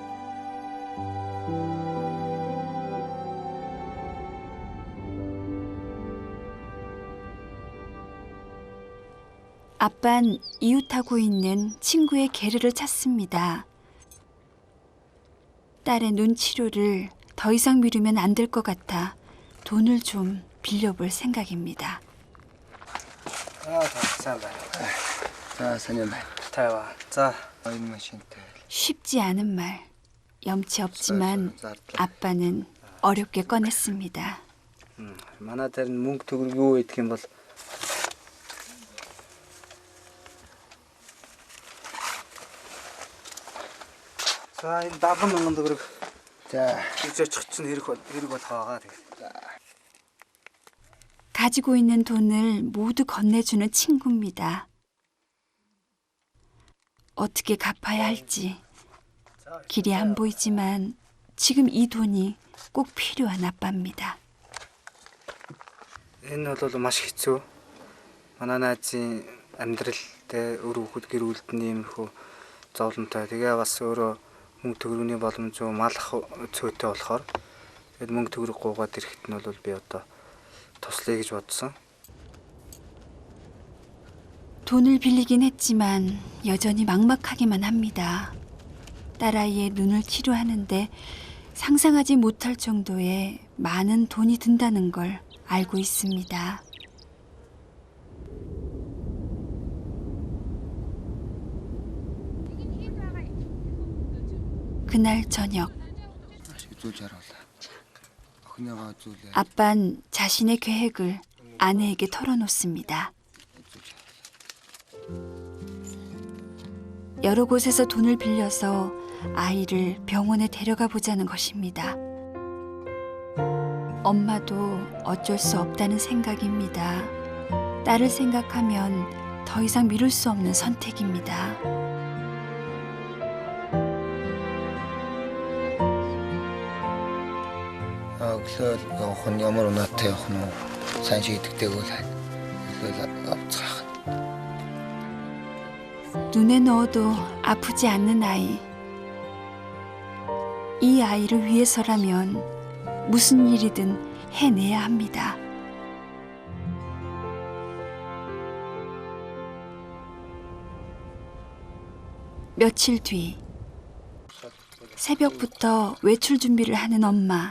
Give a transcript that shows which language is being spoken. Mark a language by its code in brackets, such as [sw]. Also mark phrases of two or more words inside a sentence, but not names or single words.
[ko] 아빤 이웃하고 있는 친구의 게르를 찾습니다. 딸의 눈 치료를 더 이상 미루면 안 될 것 같아 돈을 좀 빌려볼 생각입니다. [mn] сайн байна. За саний байна. Тайва. За энэ машинтай. [ko] 쉽지 않은 말. 염치 없지만 아빠는 어렵게 꺼냈습니다. [mn] Манай дээр нь мөнгө төгрөг юу идэх юм бол За энэ 70,000 төгрөг. За Гэж очих чинь хэрэг болох байгаа. [ko] 가지고 있는 돈을 모두 건네주는 친구입니다. 어떻게 갚아야 할지 길이 안 보이지만 지금 이 돈이 꼭 필요한 아빠입니다. [mn] Энэ бол маш хэцүү. Манай найзын амьдралтай өр хүүхэд гэр бүлтний иймэрхүү зовлонтой. Тэгээ бас өөрөө мөнгө төгрөгийн боломж малах цөөтэй болохоор тэгээд мөнгө төгрөг гуугаад ирэхэд нь бол би одоо туслая гэж бодсон. [ko] 돈을 빌리긴 했지만 여전히 막막하기만 합니다. 딸아이의 눈을 치료하는데 상상하지 못할 정도의 많은 돈이 든다는 걸 알고 있습니다. 그날 저녁 [mn] зүйл жаргалаа. охиныгоо зүйлээ. [ko] 아빤 자신의 계획을 아내에게 털어놓습니다. 여러 곳에서 돈을 빌려서 아이를 병원에 데려가 보자는 것입니다. 엄마도 어쩔 수 없다는 생각입니다. 딸을 생각하면 더 이상 미룰 수 없는 선택입니다. [mn] Өглөө явах нь ямар унаатай явах нь сайн шийдэгтэйг л өглөө авцгаах. [ko] 눈에 넣어도 아프지 않는 아이. 이 아이를 위해서라면 무슨 일이든 해내야 합니다. 며칠 뒤 새벽부터 외출 준비를 하는 엄마.